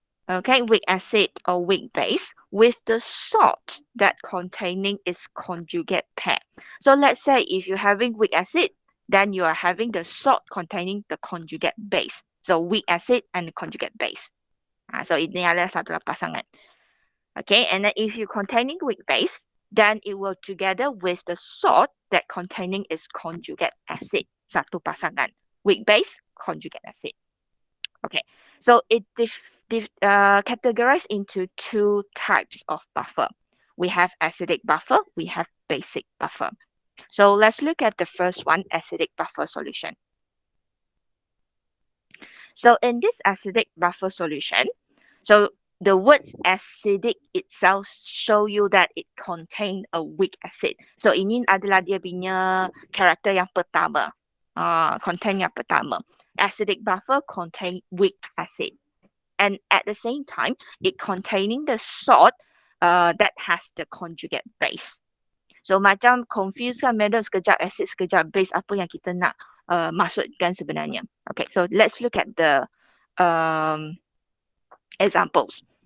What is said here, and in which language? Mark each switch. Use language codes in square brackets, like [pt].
[en] Okay, weak acid or weak base with the salt that containing its conjugate pair. So let's say if you're having weak acid, then you are having the salt containing the conjugate base. So weak acid and conjugate base. [ms] So ini adalah satu pasangan. [en] Okay, and then if you're containing weak base, then it will together with the salt that containing its conjugate acid. [ms] Satu pasangan. [en] Weak base, conjugate acid. Okay, so it categorized into two types of buffer. We have acidic buffer, we have basic buffer. So let's look at the first one, acidic buffer solution. So in this acidic buffer solution, so the word acidic itself show you that it contain a weak acid. [ms] So ini adalah dia punya karakter yang pertama, contain yang pertama. [en] Acidic buffer contain weak acid. And at the same time, it containing the salt that has the conjugate base. [ms] So macam confuse kan, madam, sekejap acid, sekejap base, apa yang kita nak maksudkan sebenarnya. [en] Okay, so let's look at the examples.